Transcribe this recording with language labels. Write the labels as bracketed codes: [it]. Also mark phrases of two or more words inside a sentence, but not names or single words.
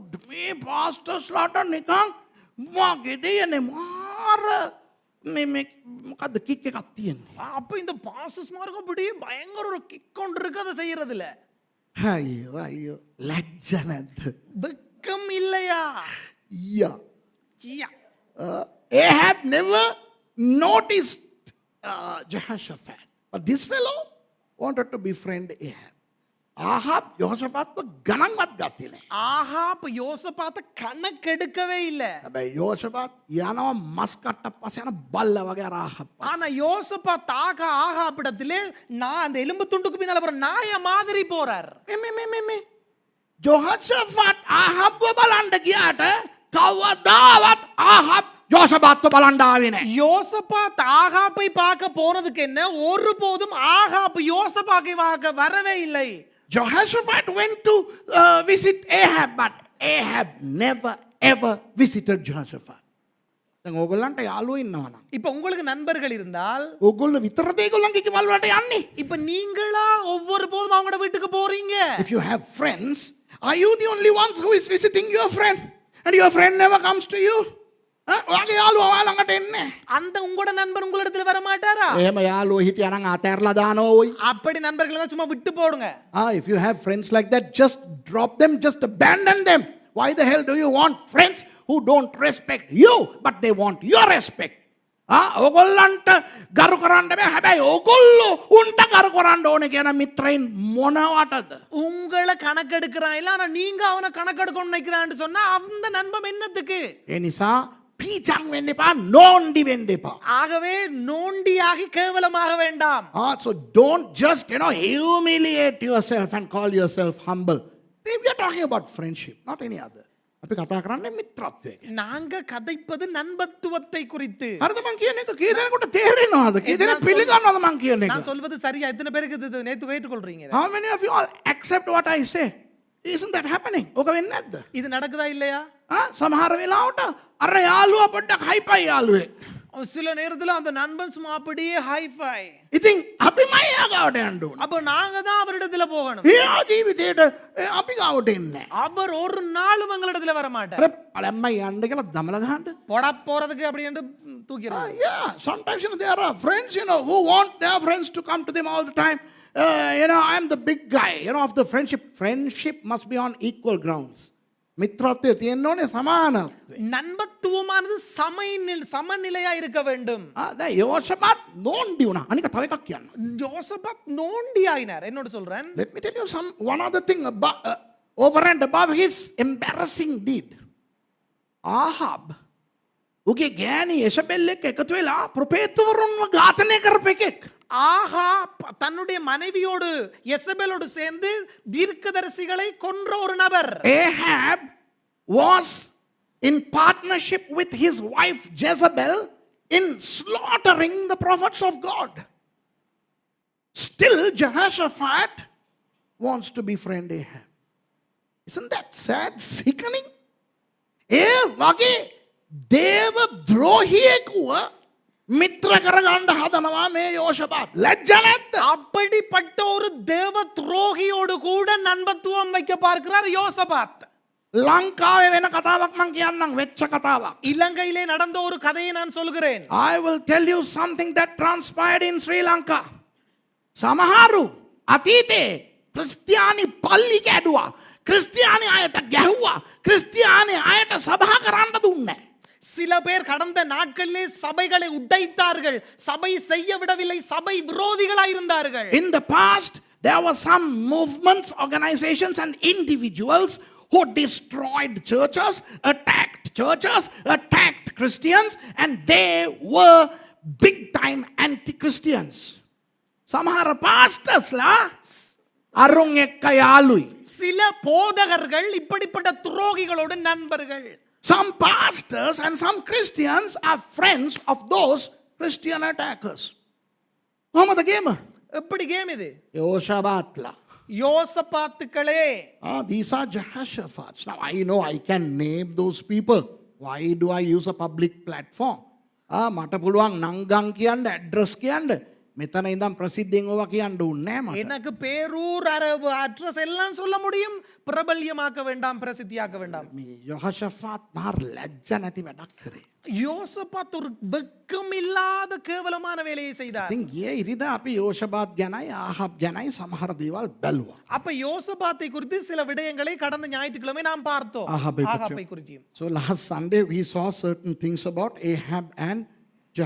[si] මේ pastors ලාට නිකන් මගේ දෙයනේ මාර මොකද්ද කික් එකක් තියෙන්නේ. [ta] அப்ப இந்த பாஸ்டர்ஸ் மார்க்க அப்படியே பயங்கர ஒரு கிக் கொண்டு இருக்கு அதை செய்யறது இல்ல. [si] අයියෝ ලජ්ජ නැද්ද? [ta] வெக்கம் இல்லையா? [en] Yeah. Ahab never noticed Jehoshaphat. But this fellow wanted to befriend Ahab. [si] ආහාබ් යෝෂපාත්ව ගණන්වත් ගත්තේ නැහැ. [ta] ஆகாப் யோசபாத்த கணக்கெடுக்கவே இல்ல. [si] හැබැයි යෝෂපාත් යනවා මස් කට්ටක් පස්සේ යන බල්ලා වගේ අර ආහාබ්. [ta] ஆனா யோசபாத் ஆகாபிடத்திலே நான் அந்த எலும்பு துண்டுக்கு பின்னால போற நாய மாதிரி போறார். [si] මේ යෝෂපාත් ආහාබ්ව බලන්න ගියාට කවදාවත් ආහාබ් යෝෂපාත්ව බලන්න ආවේ නැහැ. [ta] யோசபாத் ஆகாப்பை பார்க்க போனதுக்கு என்ன ஒருபோதும் ஆகாப் யோசபாக்கை பார்க்க வரவே இல்லை. [en] Jehoshaphat went to visit Ahab, but Ahab never ever visited Jehoshaphat. [si] දැන් ඕගොල්ලන්ට යාළුවෝ ඉන්නවා නම් [ta] இப்ப உங்களுக்கு நண்பர்கள் இருந்தால் [si] ඕගොල්ලෝ විතරද ඒගොල්ලන්ගේ ගෙවල් වලට යන්නේ? [ta] இப்ப நீங்களா ஒவ்வொரு போதும் அவங்களோட வீட்டுக்கு போறீங்க? [en] If you have friends, are you the only ones who is visiting your friend and your friend never comes to you? [si] ඔයාගේ යාළුවා ඔයා ළඟට එන්නේ. [ta] அந்த உங்களோட நண்பர் உங்களிடத்துல வர மாட்டாரா? [si] එහෙම යාළුවෝ හිටියා නම් අතෑරලා දානවා ඔයි. [ta] அப்படி நண்பர்களை தான் சும்மா விட்டு போடுங்க. [en] If you have friends like that, just drop them, just abandon them. Why the hell do you want friends who don't respect you, but they want your respect? [si] ඕගොල්ලන්ට ගරු කරන්න බෑ. හැබැයි ඕගොල්ලෝ උන්ට ගරු කරන්න ඕනේ කියන මිත්‍රයින් මොනවටද? [ta] உங்களை கணக்கெடுக்கிறான் இல்ல, ஆனா நீங்க அவனை கணக்கெடுக்கணும்னு நினைக்கிறான்னு சொன்னா அந்த நண்பன் என்னத்துக்கு? [si] ඒ නිසා පීචන් වෙන්න එපා, නෝන්ඩි වෙන්න එපා. [ta] ஆகவே நோண்டியாகி கேவலமாக வேண்டாம். [en] So don't just, humiliate yourself and call yourself humble. We are talking about friendship, not any other. [si] අපි කතා කරන්නේ මිත්‍රත්වය ගැන. [ta] நாங்க கதைப்பது நண்பத்துவத்தை குறித்து. [si] හරිද මං කියන එක? කී දෙනෙකුට තේරෙනවද? කී දෙනෙක් පිළිගන්නවද මං කියන එක? [ta] நான் சொல்வது சரியா? எத்தனை பேருக்கு இது நேத்து கேட்டுக்கொள்றீங்க? [en] How many of you all accept what I say? Isn't that happening? [si] ඕක වෙන්නේ නැද්ද? [ta] இது நடக்குதா இல்லையா? [si] සමහර වෙලාවට අර යාළුවා පොඩ්ඩක් හයිපයි යාළුවේ. [ta] சில நேரத்துல அந்த நண்பன் சும்மா அப்படியே ஹைஃபை. [si] ඉතින් අපි මයි යාගාවට යන්න ඕන. [ta] அப்ப நாங்க தான் அவரிடத்துல போகணும். [si] එයා ජීවිතේට අපි ගාවට එන්නේ නැහැ. [ta] அவர் ஒரு நாளும் எங்களிடத்துல வர மாட்டார். [si] අර පළම්මයි යන්න කියලා දමල ගහන්න. [ta] போடா போறதுக்கு அப்படி என்று தூக்கிடுறாங்க. [en] Yeah, sometimes there are friends who want their friends to come to them all the time. I am the big guy of the friendship. Friendship must be on equal grounds. [si] மித்ரத்வය තියෙන්න ඕනේ සමානත්වය. [ta] நண்பத்துவமானது சமநிலையா இருக்க வேண்டும். [si] දැන් යෝෂපාත් නෝන්ඩි වුණා. අනික තව එකක් කියන්න. [ta] யோசபாத் நோண்டி ஆயினார். என்னோட சொல்றேன். [en] Let me tell you one other thing over and above his embarrassing deed. [si] Ahab උගේ ගෑණි යෙසබෙල් එක්ක එකතු වෙලා ප්‍රොපේතවරුන්ව ඝාතනය කරපු එකෙක්. [ta] ஆஹா தன்னுடைய மனைவியோடு யெசபெலோடு சேர்ந்து தீர்க்கதரிசிகளை கொன்ற ஒரு நபர். [en] Ahab was in partnership with his wife Jezebel in slaughtering the prophets of God. Still Jehoshaphat wants to befriend Ahab. Isn't that sad, sickening? [si] වගේ දේව ද්‍රෝහියෙකුව මිත්‍ර කරගන්න හදනවා මේ යෝෂපාත්. ලැජ්ජ නැද්ද? [ta] அப்படிப்பட்ட ஒரு தேவ துரோகியோடு கூட நண்பத்துவம் வைக்க பார்க்கிறார் யோசபாத். [si] ලංකාවේ වෙන කතාවක් මං කියන්නම්, වෙච්ච කතාවක්. [ta] இலங்கையிலே நடந்த ஒரு கதையை நான் சொல்கிறேன். [en] I will tell you something that transpired in Sri Lanka. [si] සමහරු අතීතේ ක්‍රිස්තියානි පල්ලි කැඩුවා, ක්‍රිස්තියානි අයට ගැහුවා, ක්‍රිස්තියානි අයට සභා කරන්න දුන්නේ. [ta] சில பேர் கடந்த நாட்களிலே சபைகளை உடைத்தார்கள், சபை செய்ய விடவில்லை, சபை விரோதிகளாய் இருந்தார்கள். [en] In the past there were some movements, organizations and individuals who destroyed churches, attacked Christians, and they were big time anti-Christians. [si] සමහර පාස්ටර්ස්ලා අරුන් එක්ක යාළුයි. [ta] சில போதகர்கள் இப்படிப்பட்ட துரோகிகளோடு நண்பர்கள். [en] Some pastors and some Christians are friends of those Christian attackers. [si] කොහොමද ගේම? [ta] எப்படி கேம் இது? [si] යෝෂපාත්ලා. [ta] யோசபாத்துக்களே. [en] These are Jehoshaphat's. Now I know I can name those people. Why do I use a public platform? [si] මට පුළුවන් නංගන් කියන්න, ඇඩ්‍රස් කියන්න. මෙතන ඉඳන් ප්‍රසිද්ධියෙන් ඕවා කියන්න ඕනේ නෑ මට. [ta] எனக்கு பேரூர் அட்ரஸ் எல்லாம் சொல்ல முடியும். பிரபல்யமாக்க வேண்டாம், பிரசித்தியாக்க வேண்டாம். [si] මේ යෝෂපාත් මාර ලැජ්ජ නැති වැඩක් කරේ. [ta] யோசபாத் ஒரு வெக்கம் இல்லாத கேவலமான வேலையை செய்தார். [si] ඉතින් ගියේ ඉරිදා අපි යෝෂපාත් ගැනයි ආහාබ් ගැනයි සමහර දේවල් බැලුවා. [ta] அப்ப யோசபாத்தை குறித்து சில விடயங்களை கடந்த ஞாயிற்றுக்கிழமை நாம் பார்த்தோம். ஆகாபை குறித்து. [en] So last Sunday we saw certain things about Ahab and Jehoshaphat.